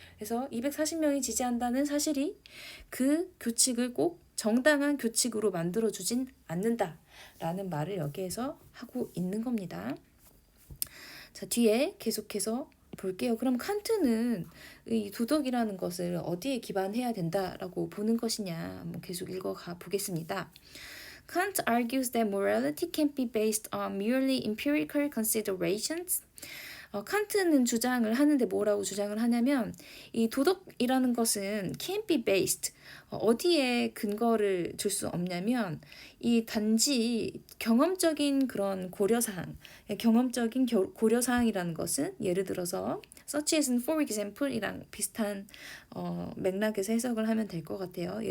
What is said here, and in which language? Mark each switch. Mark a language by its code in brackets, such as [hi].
[ko] 그래서 240명이 지지한다는 사실이 그 교칙을 꼭 정당한 교칙으로 만들어주진 않는다라는 말을 여기에서 하고 있는 겁니다. 자, 뒤에 계속해서 볼게요. 그럼 칸트는 이 도덕이라는 것을 어디에 기반해야 된다라고 보는 것이냐 한번 계속 읽어가 보겠습니다. [en] Kant argues that morality can't be based on merely empirical considerations. [ko] 칸트는 주장을 하는데 뭐라고 주장을 하냐면 이 도덕이라는 것은 [en] can't be based, [ko] 어디에 근거를 줄 수 없냐면 이 단지 경험적인 그런 고려사항, 경험적인 고려사항이라는 것은 예를 들어서 [en] such as for example [ko] 이랑 비슷한 맥락에서 해석을 하면 될 것 같아요.